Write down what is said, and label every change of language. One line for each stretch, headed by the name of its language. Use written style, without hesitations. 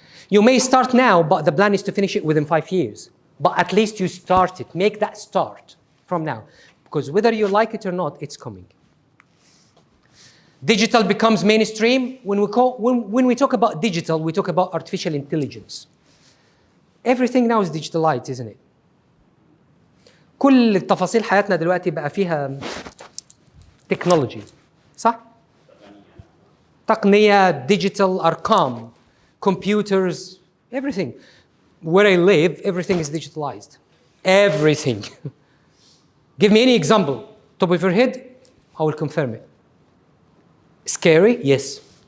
English: You may start now, but the plan is to finish it within 5 years. But at least you start it. Make that start from now. Because whether you like it or not, it's coming. Digital becomes mainstream. When we talk about digital, we talk about artificial intelligence. Everything now is digitalized, isn't it?
Arabic: كل التفاصيل حياتنا دلوقتي بقى فيها technology. صح؟ تقنية,
English: digital, أرقام, computers, everything. Where I live, everything is digitalized. Everything. Give me any example. Top of your head, I will confirm it. Scary? Yes.